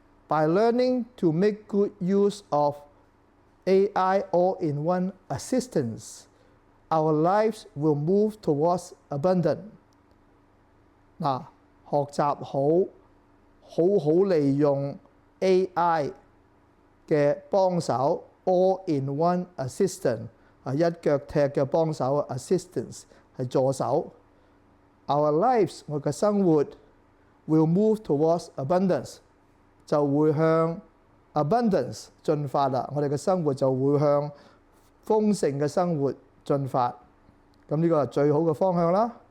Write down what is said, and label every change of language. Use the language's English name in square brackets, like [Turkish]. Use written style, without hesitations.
[English] By learning to make good use of AI all-in-one assistance, our lives will move towards abundance。 [Cantonese] 嗱，學習好好利用 AI 嘅幫手 [English] all-in-one assistant [Cantonese] 係一腳踢嘅幫手 assistance 係助手。 [English] Our lives [Cantonese] 我嘅生活 [English] will move towards abundance [Cantonese] 就會向 [English] abundance [Cantonese] 進發啦。我哋嘅生活就會向豐盛嘅生活進發。咁呢個係最好嘅方向啦。